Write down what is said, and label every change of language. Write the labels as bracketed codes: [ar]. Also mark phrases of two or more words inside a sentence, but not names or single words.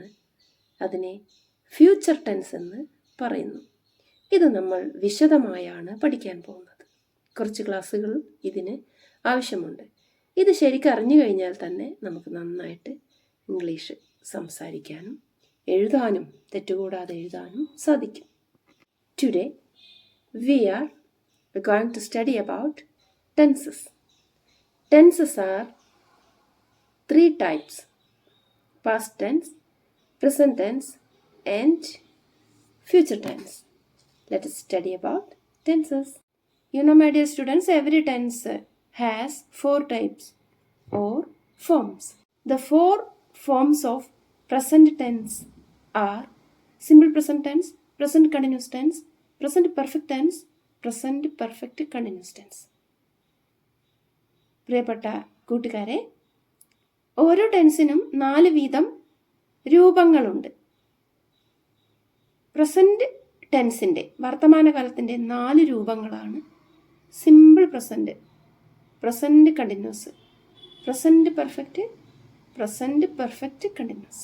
[ml] അതിനെ [en] future tense [ml] എന്ന് പറയുന്നു. ഇത് നമ്മൾ വിശദമായാണ് പഠിക്കാൻ പോകുന്നത്. കുറച്ച് ക്ലാസ്സുകൾ ഇതിന് ആവശ്യമുണ്ട്. ഇത് ശരിക്കും അറിഞ്ഞു കഴിഞ്ഞാൽ തന്നെ നമുക്ക് നന്നായിട്ട് ഇംഗ്ലീഷ് സംസാരിക്കാനും എഴുതാനും തെറ്റുകൂടാതെ എഴുതാനും സാധിക്കും. [en] Today we are going to study about tenses. Tenses are 3 types: past tense, present tense and future tense. Let us study about tenses. You know, my dear students, every tense has 4 types or forms. The 4 forms of present tense are simple present tense, present continuous tense, present perfect tense, present perfect continuous tense. [ml] പ്രിയപ്പെട്ട കൂട്ടുകാരെ, ഓരോ ടെൻസിനും 4 വീതം രൂപങ്ങളുണ്ട്. [en] present tense, [ml] വർത്തമാനകാലത്തിൻ്റെ 4 രൂപങ്ങളാണ് [en] simple present, present continuous, present perfect, present perfect continuous.